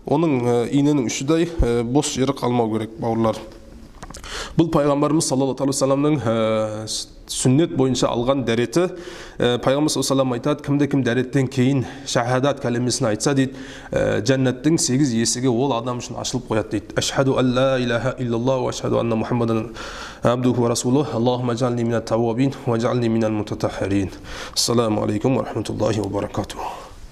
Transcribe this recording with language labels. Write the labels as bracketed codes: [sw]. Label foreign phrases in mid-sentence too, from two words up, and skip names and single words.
[kk] Оның иненің үшідай бос жері қалмау керек, бауырлар. Бұл пайғамбарымыз [ar] صلى الله عليه وسلم [kk] сүннет бойынша алған дәреті. Пайғамбар [ar] صلى الله عليه وسلم [kk] айтады, кім дәреттен кейін шахадат кәлимесін айтса дейді, жәннаттың 8 есігі ол адам үшін ашылып қояды дейді. [ar] أشهد أن لا إله إلا الله وأشهد أن محمدا عبده ورسوله. اللهم اجعلني من التوابين واجعلني من المتطهرين. السلام عليكم ورحمة الله وبركاته.